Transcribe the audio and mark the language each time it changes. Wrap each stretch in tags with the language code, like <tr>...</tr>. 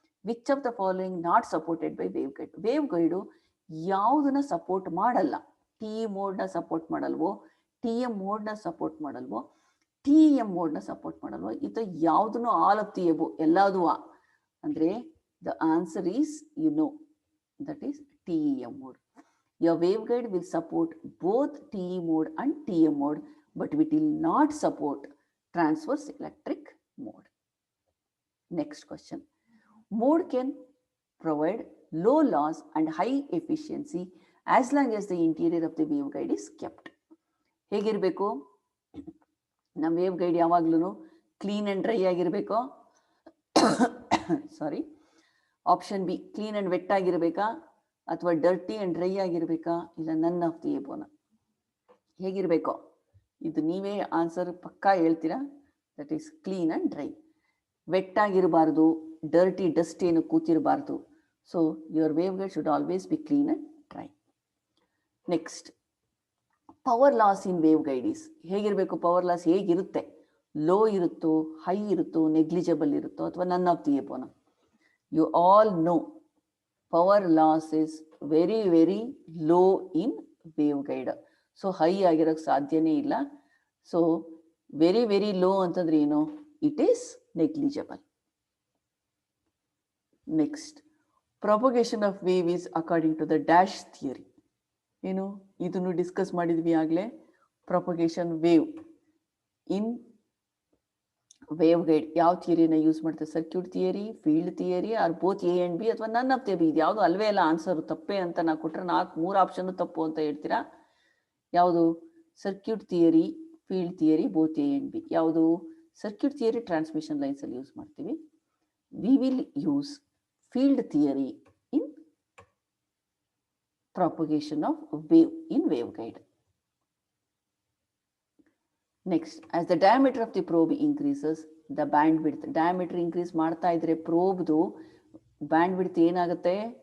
<en>Which of the following not supported by wave guide?</en> <kn>Wave guide ಯಾವುದನ್ನ support ಮಾಡಲ್ಲ? T ಮೋಡ್ನ support ಮಾಡಲ್ವೋ, T M ಮೋಡ್ನ support ಮಾಡಲ್ವೋ, T M ಮೋಡ್ನ support ಮಾಡಲ್ವೋ, ಇದು ಯಾವುದನ್ನು all of the above ಎಲ್ಲದೂ ಅಂದರೆ</kn> <en>The answer is that is TEM mode. Your waveguide will support both TE mode and TM mode, but it will not support transverse electric mode. Next question. Mode can provide low loss and high efficiency as long as the interior of the waveguide is kept.</en> <kn>ಹೇಗಿರಬೇಕು? ನಮ್ಮ waveguide ಯಾವಾಗ್ಲೂ clean and dry ಆಗಿರಬೇಕು. ಸಾರಿ, option B, clean and vet ಆಗಿರಬೇಕಾ, ಅಥವಾ dirty and dry ಆಗಿರಬೇಕಾ, ಇಲ್ಲ none of the ಎಬೋನ? ಹೇಗಿರಬೇಕು? ಇದು ನೀವೇ answer ಪಕ್ಕಾ ಹೇಳ್ತೀರಾ.</kn> <en>That is clean and dry.</en> <kn>Vet ಆಗಿರಬಾರ್ದು, dirty dust ಏನು ಕೂತಿರಬಾರ್ದು.</kn> <en>So your waveguide should always be clean and dry. Next, power loss in waveguide is ಹೇಗಿರಬೇಕು?</en> <kn>Power loss ಹೇಗಿರುತ್ತೆ? Low ಇರುತ್ತೋ, high ಇರುತ್ತೋ, ನೆಗ್ಲಿಜಬಲ್ ಇರುತ್ತೋ, ಅಥವಾ none of the ಎಬೋನ?</kn> <en>You all know power loss is very very low in waveguide.</en> <kn>So high ಆಗಿರೋಕ್ಕೆ ಸಾಧ್ಯನೇ ಇಲ್ಲ. So very very low ಅಂತಂದ್ರೆ ಏನು?</kn> <en>It is negligible. Next, propagation of wave is according to the dash theory. ಏನು?</en> <kn>ಇದನ್ನು discuss ಮಾಡಿದ್ವಿ ಆಗಲೇ. Propagation wave ಇನ್ wave guide ಯಾವ ಥಿಯರಿನ use ಮಾಡ್ತಾರೆ?</kn> <en>Circuit theory, field theory, or both A and B, ಅಥವಾ none of the B?</en> <kn>ಇದು ಯಾವುದು ಅಲ್ವೇ ಇಲ್ಲ. ಆನ್ಸರು ತಪ್ಪೇ ಅಂತ ನಾ ಕೊಟ್ಟರೆ 3 ಆಪ್ಷನ್ನು ತಪ್ಪು ಅಂತ ಹೇಳ್ತೀರಾ. ಯಾವುದು?</kn> <en>Circuit theory, field theory, both A and B. ಯಾವುದು?</en> <kn>ಸರ್ಕ್ಯೂಟ್ ಥಿಯರಿ ಟ್ರಾನ್ಸ್ಮಿಷನ್ ಲೈನ್ಸಲ್ಲಿ ಯೂಸ್ ಮಾಡ್ತೀವಿ.</kn> <en>We will use field theory in propagation of wave in waveguide. Next, as the diameter of the probe increases, the bandwidth.</en> <kn>Diameter increase ಮಾಡ್ತಾ ಇದ್ರೆ ಪ್ರೋಬ್ದು bandwidth ಏನಾಗುತ್ತೆ?</kn>